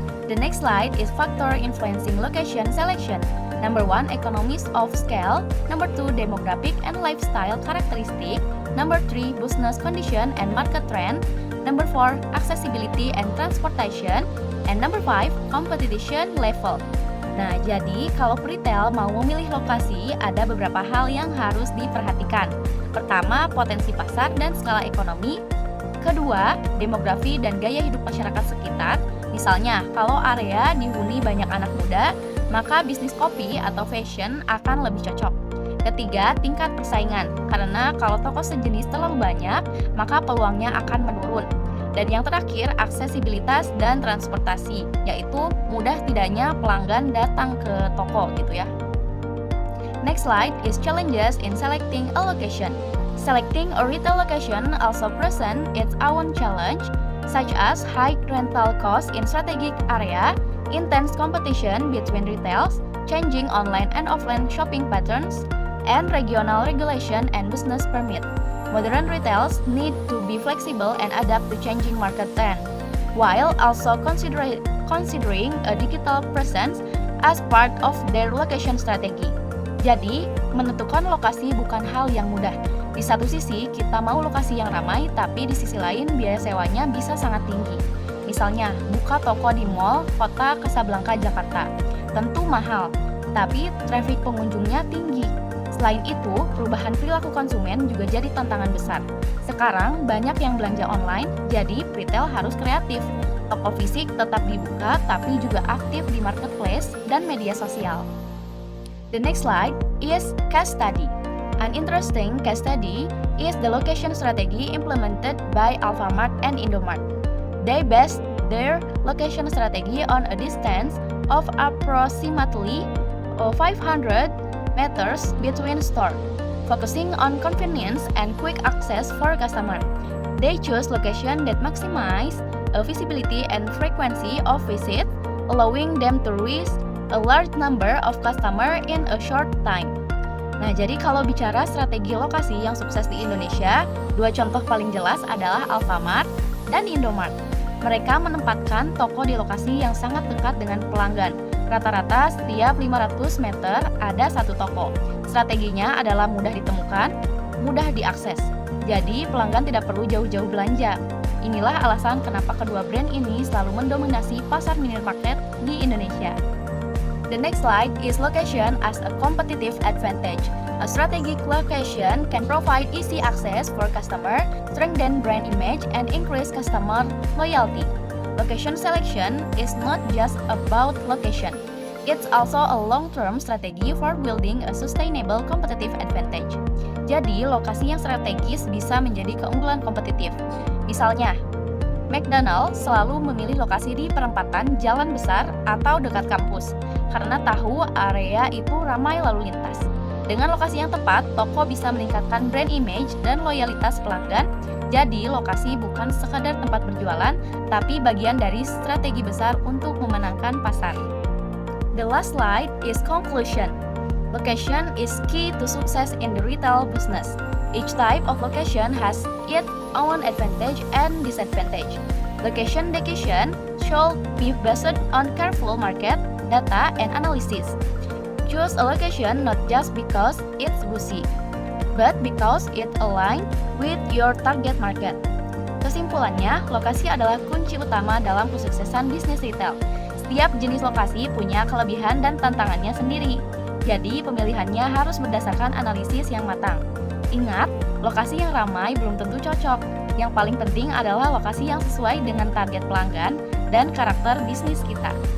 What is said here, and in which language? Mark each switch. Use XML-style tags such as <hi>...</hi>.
<en>The next slide is factor influencing location selection. Number 1, economies of scale. Number 2, demographic and lifestyle characteristic. Number 3, business condition and market trend. Number 4, accessibility and transportation. And number 5, competition level.</en> <id>Nah, jadi kalau retail mau memilih lokasi, ada beberapa hal yang harus diperhatikan. Pertama, potensi pasar dan skala ekonomi. Kedua, demografi dan gaya hidup masyarakat sekitar. Misalnya, kalau area dihuni banyak anak muda, maka bisnis kopi atau fashion akan lebih cocok. Ketiga, tingkat persaingan. Karena kalau toko sejenis terlalu banyak, maka peluangnya akan menurun. Dan yang terakhir, aksesibilitas dan transportasi, yaitu mudah tidaknya pelanggan datang ke toko gitu ya.</id> <en>Next slide is challenges in selecting a location. Selecting a retail location also present its own challenge, such as high rental costs in strategic area, intense competition between retails, changing online and offline shopping patterns, and regional regulation and business permit. Modern retails need to be flexible and adapt to changing market trend, while also considering a digital presence as part of their location strategy.</en> <id>Jadi, menentukan lokasi bukan hal yang mudah. Di satu sisi, kita mau lokasi yang ramai, tapi di sisi lain biaya sewanya bisa sangat tinggi. Misalnya, buka toko di mall kota Casablanca, Jakarta. Tentu mahal, tapi traffic pengunjungnya tinggi. Selain itu, perubahan perilaku konsumen juga jadi tantangan besar. Sekarang, banyak yang belanja online, jadi retail harus kreatif. Toko fisik tetap dibuka, tapi juga aktif di marketplace dan media sosial.</id> <en>The next slide is case study. An interesting case study is the location strategy implemented by Alfamart and Indomart. They based their location strategy on a distance of approximately 500 meters between stores, focusing on convenience and quick access for customers. They choose locations that maximize visibility and frequency of visit, allowing them to reach a large number of customers in a short time.</en> <id>Nah, jadi kalau bicara strategi lokasi yang sukses di Indonesia, dua contoh paling jelas adalah Alfamart dan Indomart. Mereka menempatkan toko di lokasi yang sangat dekat dengan pelanggan. Rata-rata setiap 500 meter ada satu toko. Strateginya adalah mudah ditemukan, mudah diakses. Jadi pelanggan tidak perlu jauh-jauh belanja. Inilah alasan kenapa kedua brand ini selalu mendominasi pasar minimarket di Indonesia.</id> <en>The next slide is location as a competitive advantage. A strategic location can provide easy access for customer, strengthen brand image, and increase customer loyalty. Location selection is not just about location. It's also a long-term strategy for building a sustainable competitive advantage.</en> <id>Jadi, lokasi yang strategis bisa menjadi keunggulan kompetitif. Misalnya, McDonald's selalu memilih lokasi di perempatan jalan besar atau dekat kampus, karena tahu area itu ramai lalu lintas. Dengan lokasi yang tepat, toko bisa meningkatkan brand image dan loyalitas pelanggan. Jadi, lokasi bukan sekadar tempat berjualan, tapi bagian dari strategi besar untuk memenangkan pasar.</id> <en>The last slide is conclusion. Location is key to success in the retail business. Each type of location has its own advantage and disadvantage. Location decision should be based on careful market data and analysis. Choose a location not just because it's busy, but because it aligns with your target market.</en> <id>Kesimpulannya, lokasi adalah kunci utama dalam kesuksesan bisnis retail. Setiap jenis lokasi punya kelebihan dan tantangannya sendiri. Jadi, pemilihannya harus berdasarkan analisis yang matang. Ingat, lokasi yang ramai belum tentu cocok. Yang paling penting adalah lokasi yang sesuai dengan target pelanggan dan karakter bisnis kita.</id>